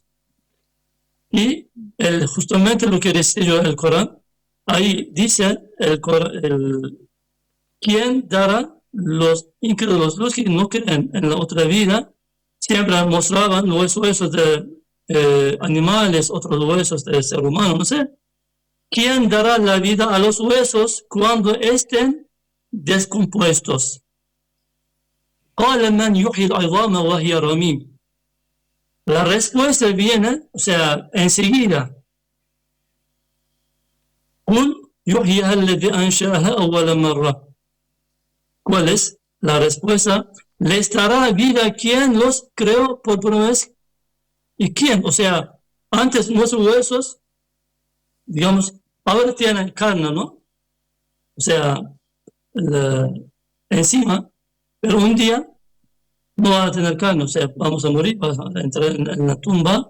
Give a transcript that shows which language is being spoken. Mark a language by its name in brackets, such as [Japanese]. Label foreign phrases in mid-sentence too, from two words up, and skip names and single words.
[Spanish] Y justamente lo que dice el Corán, ahí dice quién dará los incrédulos, los que no creen en la otra vida, siempre mostraban los huesos de animales, otros huesos de ser humano, no sé. ¿Quién dará la vida a los huesos cuando estén descompuestos? [Arabic] قال من يحيي العظام وهي رميم. [Spanish] La respuesta viene, o sea, enseguida. [Arabic] قل يحييها الذي أنشأها أول مرة. [Spanish] ¿Cuál es la respuesta? Les dará vida quien los creó por primera vez. ¿Y quién? O sea, antes nuestros huesos, digamos, ahora tienen carne, ¿no? O sea, la, encima, pero un día no va a tener carne, o sea, vamos a morir, vamos a entrar en la tumba.